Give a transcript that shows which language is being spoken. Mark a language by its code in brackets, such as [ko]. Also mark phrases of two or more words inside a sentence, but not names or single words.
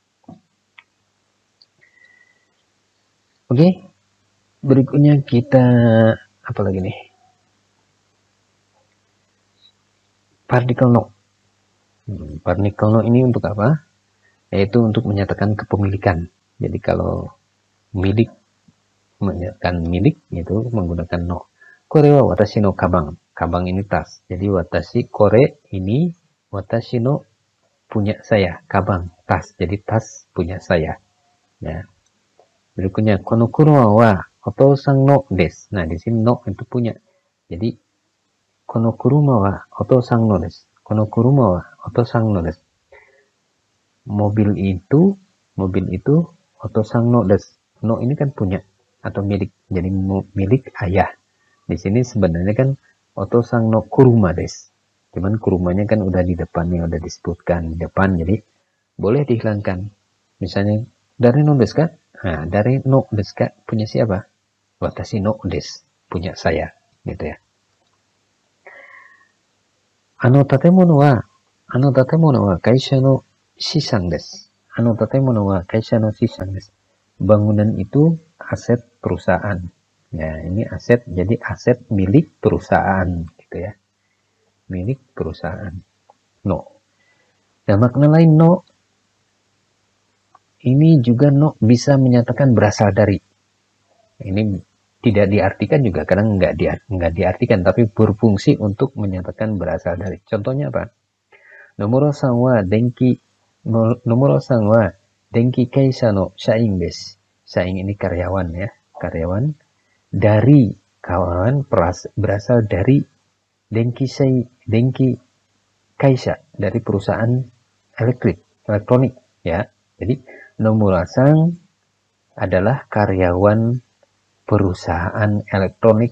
[id] Oke, berikutnya kita apa lagi nih? Partikel no. Partikel no ini untuk apa? Yaitu untuk menyatakan kepemilikan. Jadi kalau milik, menyatakan milik itu menggunakan no. [ja] これは私のかばん. [id] Kabang ini tas. Jadi [ja] 私これ [id] ini [ja] 私の [id] punya saya. Kabang tas. Jadi tas punya saya. Ya. Berikutnya [ja] この車はお父さんのです. [id] Nah di sini no itu punya. Jadi [ja] この車はお父さんのです. この車はお父さんのです. [id] Mobil itu [ja] お父さんのです. [id] No ini kan punya atau milik. Jadi milik ayah. Di sini sebenarnya kan [ja] お父さんの車です. [id] Cuman kurumanya kan udah di depannya, udah disebutkan di depan, jadi boleh dihilangkan. Misalnya dari [ja] のですか? [id] Nah, dari [ja] のですか [id] punya siapa? [ja] 私のです, [id] punya saya, gitu ya. [ja] あの建物は会社の資産です. あの建物は会社の資産です. [id] Bangunan itu aset perusahaan. Ya, ini aset, jadi aset milik perusahaan, gitu ya. Milik perusahaan. No. Dan makna lain no, ini juga no bisa menyatakan berasal dari. Ini tidak diartikan juga, kadang nggak diartikan, tapi berfungsi untuk menyatakan berasal dari. Contohnya apa? [ja] 野村さんは電気会社の社員です. [id] Shain ini karyawan ya, karyawan dari kawan berasal dari [ja] 電気会社, [id] dari perusahaan elektronik ya. Jadi Nomura-san adalah karyawan perusahaan elektronik.